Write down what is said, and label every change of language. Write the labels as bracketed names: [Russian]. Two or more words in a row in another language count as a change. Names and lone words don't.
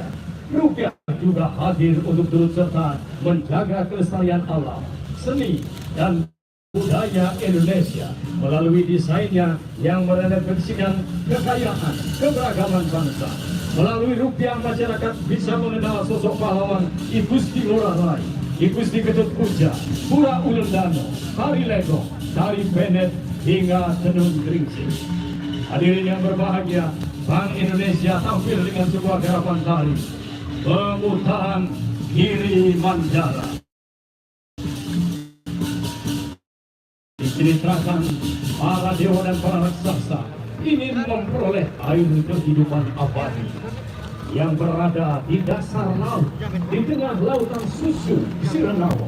[Indonesian] Rupiah juga hadir untuk turut serta menjaga kelestarian alam, seni, dan budaya Indonesia melalui desainnya yang merefleksikan kekayaan keberagaman bangsa. Melalui rupiah, masyarakat bisa mengenal sosok pahlawan I Gusti Ngurah Rai, I Gusti Ketut Puja, Pura Ulendano, Tari Legong, Tari Benet, hingga Tenun Gringsing. Hadirin yang berbahagia, Bank Indonesia tampil dengan sebuah garapan tari pemutaran Giri Mandala. Diceritakan para dewa dan para raksasa ingin memperoleh air kehidupan abadi yang berada di dasar laut, di tengah lautan susu Sirenawa.